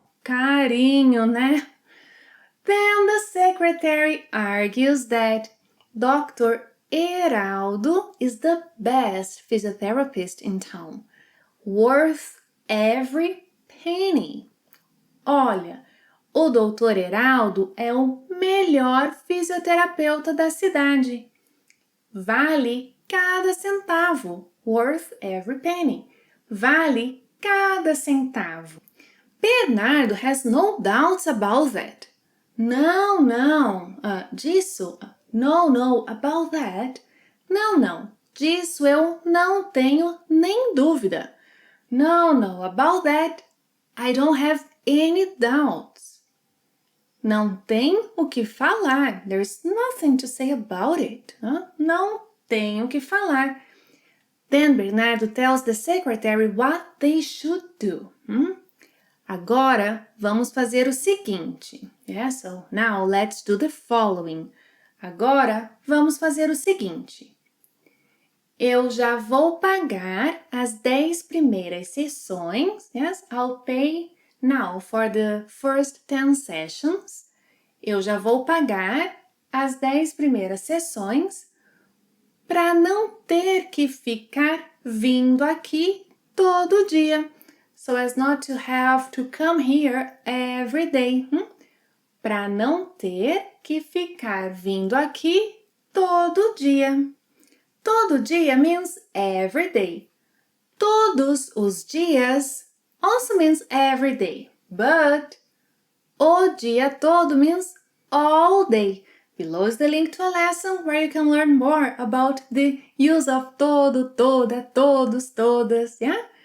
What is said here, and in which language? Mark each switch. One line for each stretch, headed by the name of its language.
Portuguese: Carinho, né?
English: Then the secretary argues that Dr. Heraldo is the best physiotherapist in town, worth every penny.
Portuguese: Olha, o Dr. Heraldo é o melhor fisioterapeuta da cidade. Vale cada centavo,
English: worth every penny.
Portuguese: Vale cada centavo.
English: Bernardo has no doubts about that.
Portuguese: Não, disso.
English: No, about that.
Portuguese: Não, disso eu não tenho nem dúvida.
English: No, about that. I don't have any doubts.
Portuguese: Não tem o que falar.
English: There's nothing to say about it.
Portuguese: Não tem o que falar.
English: Then Bernardo tells the secretary what they should do.
Portuguese: Agora, vamos fazer o seguinte.
English: Yeah, so now let's do the following.
Portuguese: Agora, vamos fazer o seguinte. Eu já vou pagar as 10 primeiras sessões.
English: Yes, I'll pay now for the first 10 sessions.
Portuguese: Eu já vou pagar as 10 primeiras sessões para não ter que ficar vindo aqui todo dia.
English: So as not to have to come here every day.
Portuguese: Para não ter que ficar vindo aqui todo dia.
English: Todo dia means every day. Todos os dias also means every day. But o dia todo means all day. Below is the link to a lesson where you can learn more about the use of todo, toda, todos, todas, yeah?